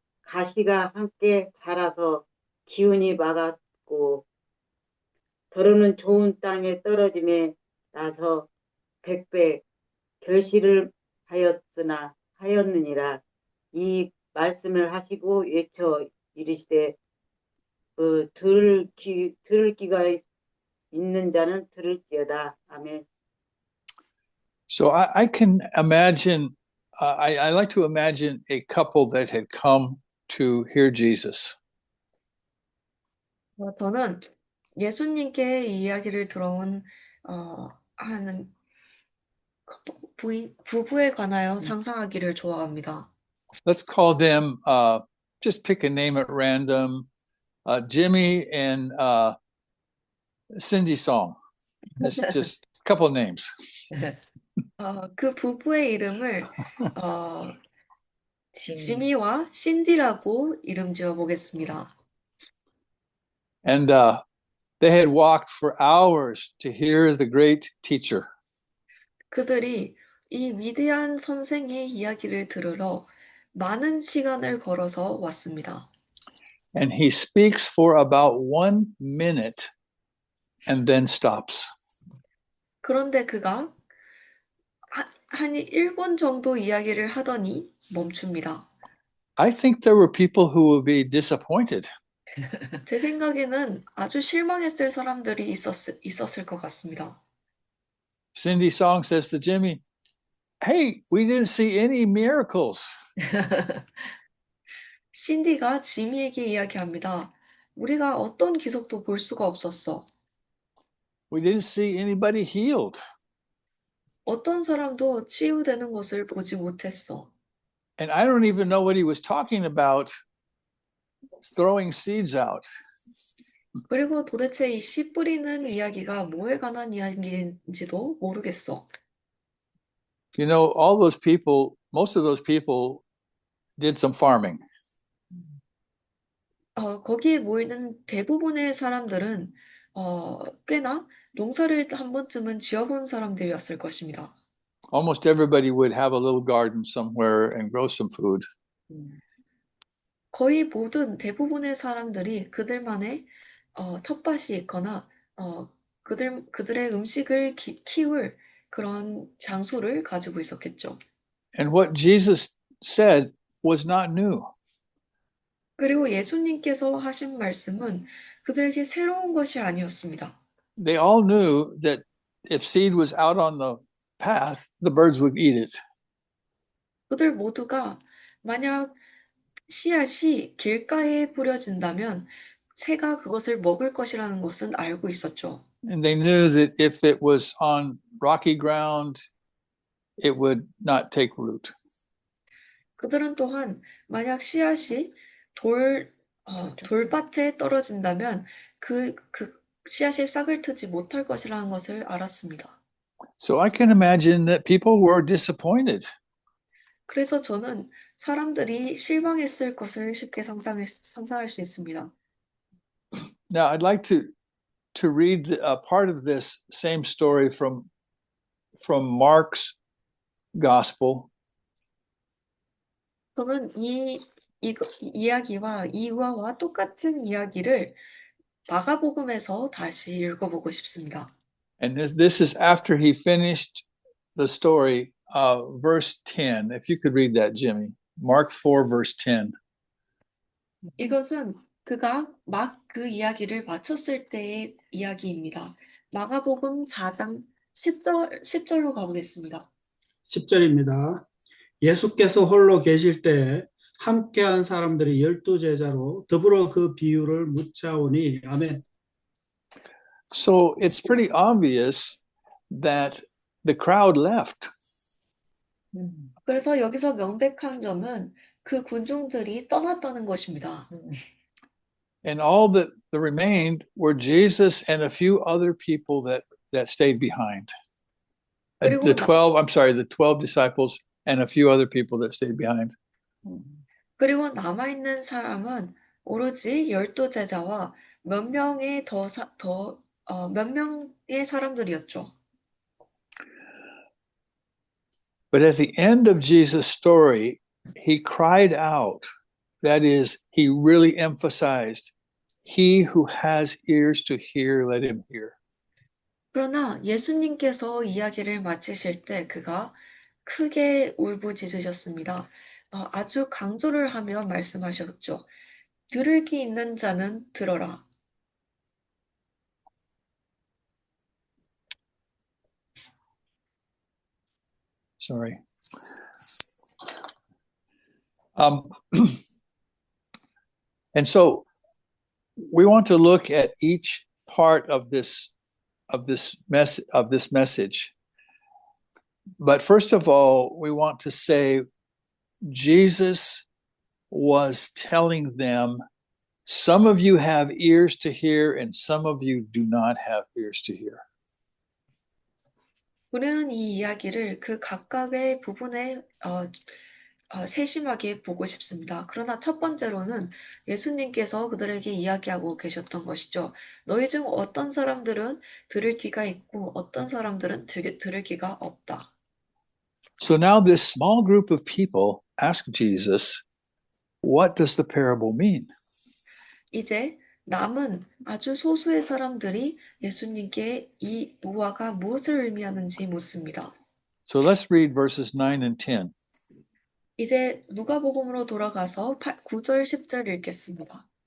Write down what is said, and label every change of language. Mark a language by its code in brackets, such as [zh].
[ko] 가시가 함께 자라서 기운이 막았고 더러는 좋은 땅에 떨어짐에 나서 백배 결실을 하였느니라. 이 말씀을 하시고 외쳐 이르시되 들을 귀가 있는 자는 들을지어다. 아멘. [en] So I can imagine, I like to imagine a couple that had come to hear Jesus. [ko] 저는 예수님께 이 이야기를 들어온 하는 부부에 관하여 상상하기를 좋아합니다. [en] Let's call them, just pick a name at random, Jimmy and Cindy Song. It's just a couple of names. [ko] 그 부부의 이름을 지미와 신디라고 이름 지어 보겠습니다. [en] And they had walked for hours to hear the great teacher. [ko] 그들이 이 위대한 선생의 이야기를 들으러 많은 시간을 걸어서 왔습니다. [en] And he speaks for about 1 minute and then stops. [ko] 그런데 그가 한 1분 정도 이야기를 하더니 멈춥니다. [en] I think there were people who would be disappointed. [ko] 제 생각에는 아주 실망했을 사람들이 있었을 것 같습니다. [en] Cindy Song says to Jimmy, "Hey, we didn't see any miracles." [ko] 신디가 지미에게 이야기합니다. 우리가 어떤 기적도 볼 수가 없었어. [en] We didn't see anybody healed. [ko] 어떤 사람도 치유되는 것을 보지 못했어. [en] And I don't even know what he was talking about throwing seeds out. [ko] 그리고 도대체 이 씨 뿌리는 이야기가 뭐에 관한 이야기인지도 모르겠어. [en] You know, all those people, most of those people did some farming. [ko] 거기에 모이는 대부분의 사람들은 꽤나 농사를 한 번쯤은 지어본 사람들이었을 것입니다. [en] Almost everybody would have a little garden somewhere and grow some food. [ko] 거의 모든 대부분의 사람들이 그들만의 텃밭이 있거나 그들의 음식을 키울 그런 장소를 가지고 있었겠죠. [en] And what Jesus said was not new. [ko] 그리고 예수님께서 하신 말씀은 그들에게 새로운 것이 아니었습니다. [en] They all knew that if seed was out on the path, the birds would eat it. [ko] 그들 모두가 만약 씨앗이 길가에 뿌려진다면 새가 그것을 먹을 것이라는 것은 알고 있었죠. [en] And they knew that if it was on rocky ground, it would not take root. [ko] 그들은 또한 만약 씨앗이 돌밭에 떨어진다면 그 씨앗이 싹을 트지 못할 것이라는 것을 알았습니다. [en] So I can imagine that people were disappointed. [ko] 그래서 저는 사람들이 실망했을 것을 쉽게 상상할 수 있습니다. [en] Now I'd like to read a part of this same story from Mark's Gospel. [ko] 저는 이 이야기와 이와와 똑같은 이야기를 마가복음에서 다시 읽어보고 싶습니다. [en] And this is after he finished the story, verse 10. If you could read that, Jimmy. Mark 4, verse 10. [ko] 이것은 그가 막 그 이야기를 마쳤을 때의 이야기입니다. 마가복음 4장 10절로 가보겠습니다. 10절입니다. 예수께서 홀로 계실 때 함께한 사람들이 12제자로 더불어 그 비유를 묻자오니 아멘. [en] So it's pretty obvious that the crowd left. [ko] 그래서 여기서 명백한 점은 그 군중들이 떠났다는 것입니다. [en] And all that remained were Jesus and a few other people that stayed behind. The 12 disciples and a few other people that stayed behind. [ko] 그리고 남아있는 사람은 오로지 12제자와 몇 명의 사람들이었죠. [en] But at the end of Jesus' story, he cried out That is, he really emphasized, he who has ears to hear, let him hear. [ko] 그러나 예수님께서 이야기를 마치실 때 그가 크게 울부짖으셨습니다. 아주 강조를 하며 말씀하셨죠. 들을 귀 있는 자는 들어라. [en] Sorry. And so we want to look at each part of this message. But first of all, we want to say Jesus was telling them, some of you have ears to hear and some of you do not have ears to hear. [ko] 우리는 이 이야기를 그 각각의 부분에 세심하게 보고 싶습니다. 그러나 첫 번째로는 예수님께서 그들에게 이야기하고 계셨던 것이죠. 너희 중 어떤 사람들은 들을 귀가 있고 어떤 사람들은 들을 귀가 없다. [en] So now this small group of people ask Jesus, what does the parable mean? [ko] 이제 남은 아주 소수의 사람들이 예수님께 이 무화가 무엇을 의미하는지 묻습니다. [en] So let's read verses 9 and 10. [ko] 이제 누가복음으로 돌아가서 9절, 10절 읽겠습니다.